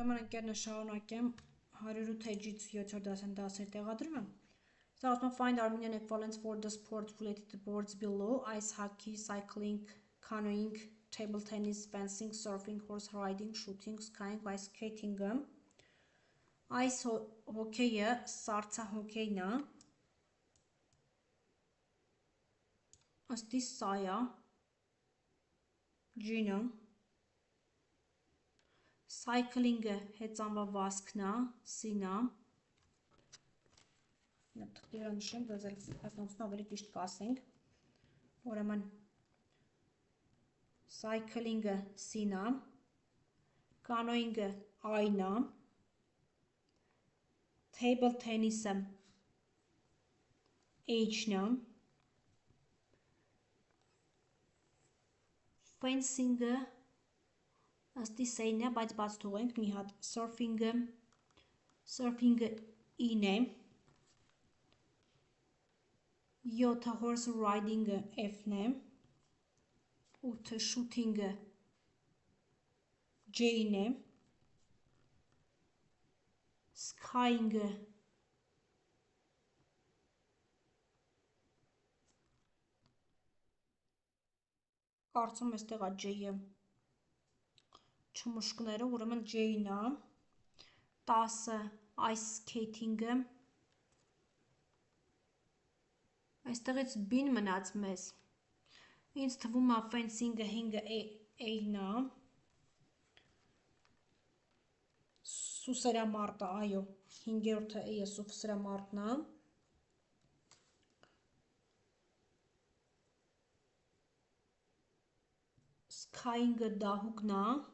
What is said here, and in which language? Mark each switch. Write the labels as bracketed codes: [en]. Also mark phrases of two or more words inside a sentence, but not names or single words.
[hy] Ուրեմն ընկերներ շարունակեմ 108 էջից 7-րդ դասեն 10-րդ տեղադրումը։ Սա ասում [en] find Armenian equivalents for the sport related sports below: ice hockey, cycling, canoeing, table tennis, fencing, surfing, horse riding, shooting, skiing, ice skating. Ice hockey-ը [hy] սառցահոկեյն է։ Ըստի սա է G-ը։ Cycling-ը հեծանվավազքն է, C-ն է։ Տղտիրա նշեմ, բայց ասնոցն ավելի ճիշտ կասենք։ Ուրեմն cycling-ը C-ն է, canoeing-ը I-ն է, [en] table tennis-ը [hy] H-ն է, fencing-ը ըստի C-ն է, բայց բաց թողենք մի հատ, surfing-ը I-ն է, 7-ը [en] horse riding-ը [hy] F-ն է, 8-ը shooting-ը J-ն է, skiing-ը կարծում էստեղ է J-ը չմուշկները, ուրեմն J-ն է, 10-ը [en] ice skating-ը, [hy] այստեղից B-ն մնաց մեզ, ինձ թվում է fencing-ը 5-ը A-ն է, սուսերամարտը, այո, 5-րդը A-ը սուսերամարտն է, skiing-ը դահուկն է,